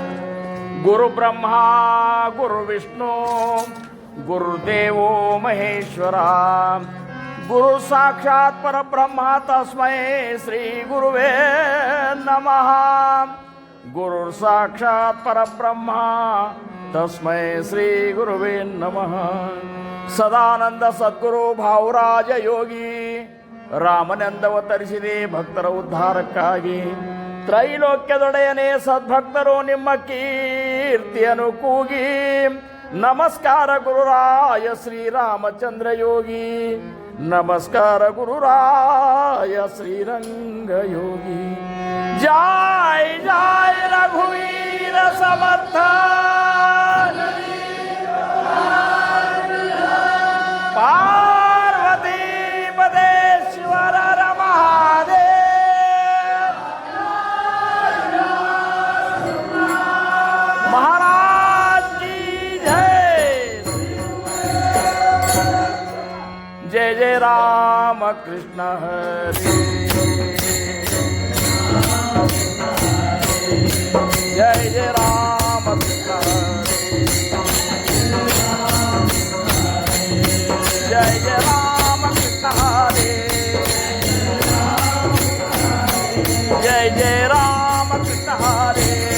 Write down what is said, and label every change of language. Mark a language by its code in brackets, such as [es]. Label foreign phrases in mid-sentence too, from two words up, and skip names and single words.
[sa] गुरु ब्रह्मा गुरु विष्णु गुरुदेवो महेश्वरा, गुरु साक्षात परब्रह्मा तस्मै श्री गुरुवे नमः। गुरु साक्षात परब्रह्मा तस्मै श्री गुरुवे नमः। [kn] सदानंद सद्गुರು ಭಾವರಾಜ ಯೋಗಿ ರಾಮನಂದವತರಿಸಿದೆ ಭಕ್ತರ ಉದ್ಧಾರಕ್ಕಾಗಿ। ತ್ರೈಲೋಕ್ಯದೊಡೆಯನೇ ಸದ್ಭಕ್ತರು ನಿಮ್ಮ ಕೀರ್ತಿಯನ್ನು ಕೂಗಿ, ನಮಸ್ಕಾರ ಗುರುರಾಯ ಶ್ರೀರಾಮಚಂದ್ರ ಯೋಗಿ, ನಮಸ್ಕಾರ ಗುರುರಾಯ ಶ್ರೀರಂಗ ಯೋಗಿ। [sa] ಜಯ ಜಯ ರಘುವೀರ ಸಮರ್ಥ, [hi] पार्वती पदे शिवर महादेव महाराज की जय। [sa] जय जय राम कृष्ण हरे, जय जय राम कृष्ण जय जय राम कृष्ण हरे, जय जय राम कृष्ण हरे,